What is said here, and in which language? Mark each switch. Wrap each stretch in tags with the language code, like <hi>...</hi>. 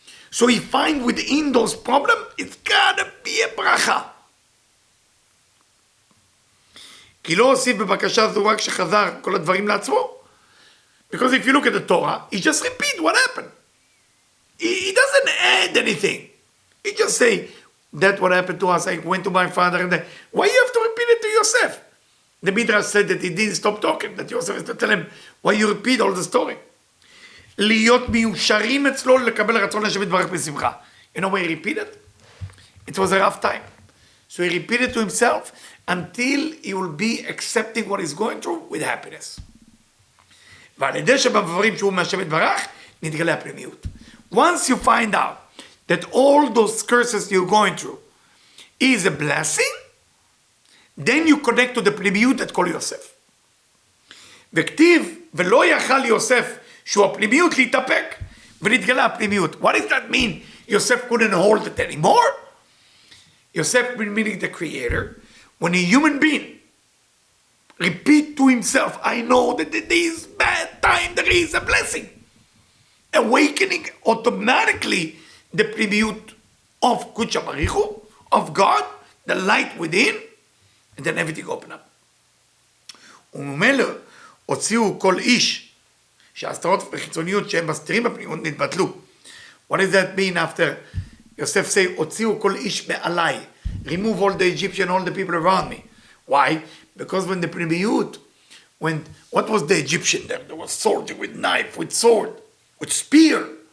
<en>So he finds within those problems, it's gotta be a bracha.</en> <he>כי לא הוסיף בבקשה זו רק שחזר כל הדברים לעצמו.</he> <en>Because if you look at the Torah, he just repeat what happened. He doesn't add anything. He just say, that's what happened to us. I went to my father and then, why you have to repeat it to Yosef? The Midrash said that he didn't stop talking, that Yosef has to tell him, why you repeat all the story?</en> <he>להיות מיושרים אצלו לקבל רצון השם יתברך בשמחה.</he> <en>You know why he repeated? It was a rough time. So he repeated to himself until he will be accepting what he's going through with happiness.</en> <he>ועל ידי שבדברים שהוא מהשם יתברך, נתגלה הפנימיות.</he> <en>Once you find out that all those curses you're going through is a blessing, then you connect to the פנימיות that call יוסף.</en> <he>וכתיב, ולא יכל יוסף, שהוא הפנימיות להתאפק, ונתגלה הפנימיות.</he> <en>What does that mean? Yosef couldn't hold it anymore? Yosef meaning the creator, when a human being repeat to himself, I know that in this bad time there is a blessing. awakening automatically the pnimiut of Kudsha Barichu, of God, the light within, and then everything open up.</en> <he>וממילא הוציאו כל איש שההסתרות וחיצוניות שהם מסתירים בפנימיות נתבטלו.</he> <en>What does that mean after Yosef say,</en> <he>הוציאו כל איש מעליי,</he> <en>remove all the Egyptian, all the people around me. Why? Because when the pnimiut, what was the Egyptian there? There was soldier with knife, with sword, with spear.</en>